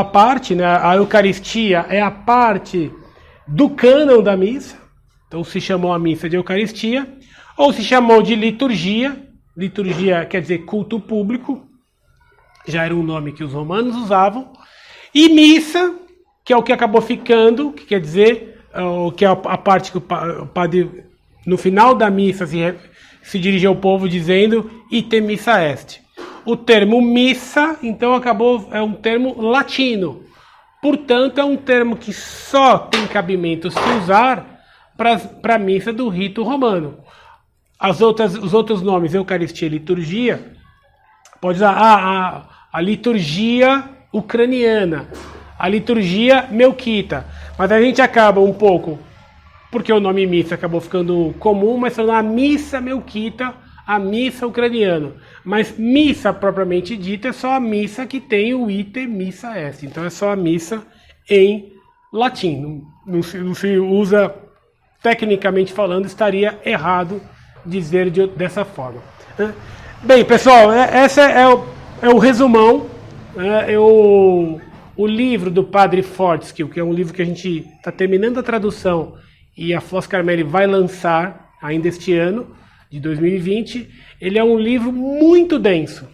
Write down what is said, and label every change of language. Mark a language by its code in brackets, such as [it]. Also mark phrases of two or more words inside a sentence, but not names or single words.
[pt] parte, né, a Eucaristia é a parte do cânon da missa, então se chamou a missa de Eucaristia, ou se chamou de liturgia, liturgia quer dizer culto público, já era um nome que os romanos usavam, e missa, que é o que acabou ficando, que quer dizer, que é a parte que o padre, no final da missa, se dirige ao povo dizendo, [la] ite missa est. [pt] O termo missa, então, é um termo latino. Portanto, é um termo que só tem cabimento se usar para a missa do rito romano. Os outros nomes, Eucaristia e liturgia, pode usar a liturgia ucraniana, a liturgia melquita. Mas a gente acaba um pouco porque o nome missa acabou ficando comum, mas falando a missa melquita, a missa ucraniana. Mas missa propriamente dita é só a missa que tem o [la] ite missa est. [pt] Então é só a missa em latim. Não se usa, tecnicamente falando, estaria errado dizer dessa forma. Bem, pessoal, esse é o resumão. O livro do Padre Fortescue, que é um livro que a gente está terminando a tradução e a Flos Carmeli vai lançar ainda este ano, de 2020, ele é um livro muito denso.